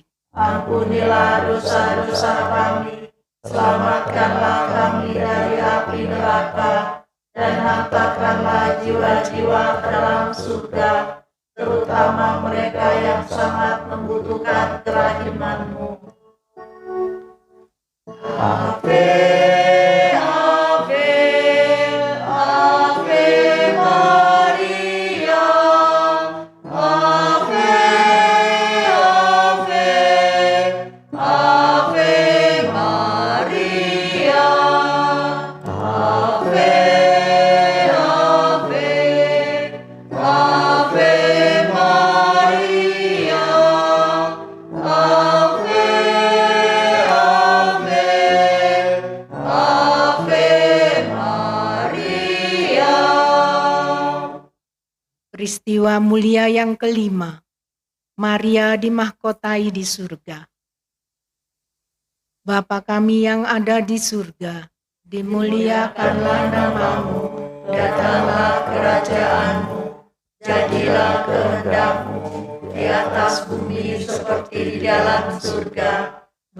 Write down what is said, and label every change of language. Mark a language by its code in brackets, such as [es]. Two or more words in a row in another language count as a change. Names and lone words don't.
[id] Ampunilah dosa-dosa kami, selamatkanlah kami dari api neraka, dan hantarkanlah jiwa-jiwa ke dalam surga, terutama mereka yang sangat membutuhkan kerahiman-Mu. [la] Ave, Ave, Ave Maria, Ave, Ave, Ave Maria, Ave, Ave, Ave Maria, Ave, Ave Maria. [id] peristiwa mulia yang kelima. Maria dimahkotai di surga. Bapa kami yang ada di surga, dimuliakanlah namamu, Datanglah kerajaan-Mu, jadilah kehendak-Mu di atas bumi seperti di dalam surga.